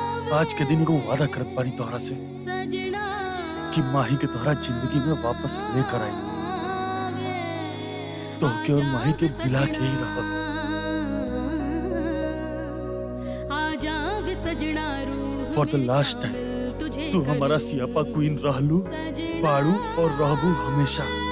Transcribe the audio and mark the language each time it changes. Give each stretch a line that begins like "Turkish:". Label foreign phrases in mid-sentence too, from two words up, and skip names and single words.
Bhojpuri: आज के दिन एगो वादा करत बानी तोहरा से कि माही के तोहरा जिंदगी में वापस लेकर आई, तो के और माही के मिला के ही रह।
English: For the last time
Bhojpuri: तू हमारा सियापा क्वीन रहलू, बाड़ू और रहबू हमेशा।